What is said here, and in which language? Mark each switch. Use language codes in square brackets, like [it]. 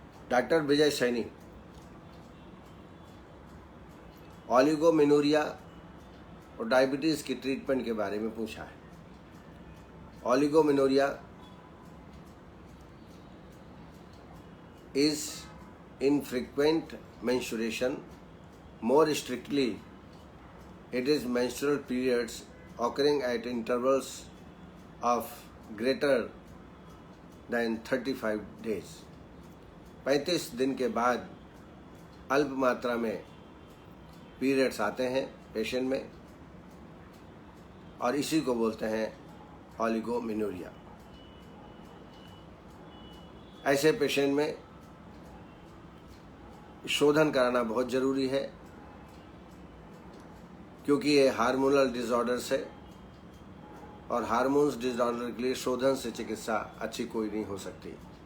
[hi] Doctor विजय Saini, oligomenorrhoea और diabetes की treatment के बारे में पूछा है। [en] Oligomenorrhoea is infrequent menstruation. More strictly, it is menstrual periods occurring at intervals of greater than 35 days. [hi] 35 दिन के बाद अल्प मात्रा में पीरियड्स आते हैं पेशेंट में, और इसी को बोलते हैं ओलिगोमेनोरिया। ऐसे पेशेंट में शोधन कराना बहुत ज़रूरी है, क्योंकि ये हार्मोनल डिसऑर्डर्स है, और हार्मोन्स डिसऑर्डर के लिए शोधन से चिकित्सा अच्छी कोई नहीं हो सकती।